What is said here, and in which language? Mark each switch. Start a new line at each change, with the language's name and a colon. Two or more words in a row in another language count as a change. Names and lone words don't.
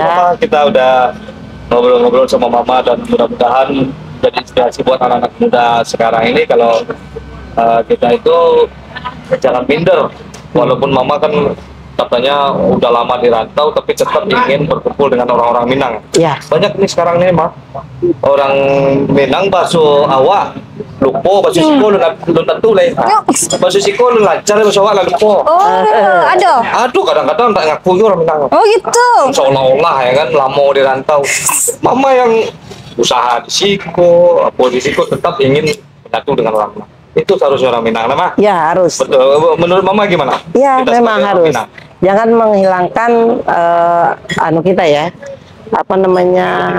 Indonesian: Mama, kita udah ngobrol-ngobrol sama Mama dan mudah-mudahan jadi inspirasi buat anak-anak muda sekarang ini kalau kita itu jangan minder. Walaupun Mama kan katanya udah lama di rantau tapi tetap ingin berkumpul dengan orang-orang Minang. Ya, Banyak nih sekarang nih mah orang Minang
Minangkabau: baso awak lupo baso siko lu natule. Baso siko lu lancar baso awak lupo.
Indonesian: Oh, ada. Aduh kadang-kadang tak ngaku orang Minang. Oh gitu. Seolah-olah ya kan lama di rantau. Mama yang usaha
Minangkabau: di siko,
Indonesian: apa
Minangkabau: di siko
Indonesian: tetap ingin menyatu dengan orang Minang. Itu seharusnya orang Minang nama. ya harus. Betul. Menurut Mama gimana? Ya, Kita memang sebagai orang harus. Minang. Jangan menghilangkan anu kita ya, apa namanya,